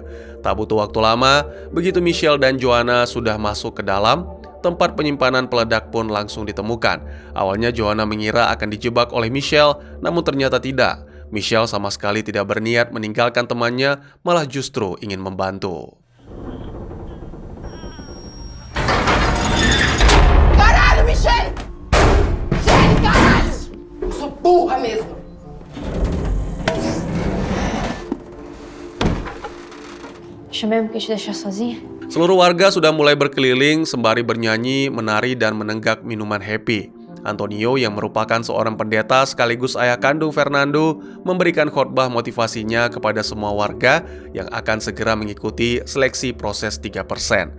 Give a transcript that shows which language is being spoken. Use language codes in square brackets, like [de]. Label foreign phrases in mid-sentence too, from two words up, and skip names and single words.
[id] Tak butuh waktu lama, begitu Michelle dan Joanna sudah masuk ke dalam, tempat penyimpanan peledak pun langsung ditemukan. Awalnya Joanna mengira akan dijebak oleh Michelle, namun ternyata tidak. Michelle sama sekali tidak berniat meninggalkan temannya, malah justru ingin membantu. [pt] Caralho, Michelle! Sério, caralho! Eu sou burra mesmo. Chamei porque te deixar sozinha? [id] Seluruh warga sudah mulai berkeliling sembari bernyanyi, menari, dan menenggak minuman happy. Antonio yang merupakan seorang pendeta sekaligus ayah kandung Fernando memberikan khotbah motivasinya kepada semua warga yang akan segera mengikuti seleksi proses 3%.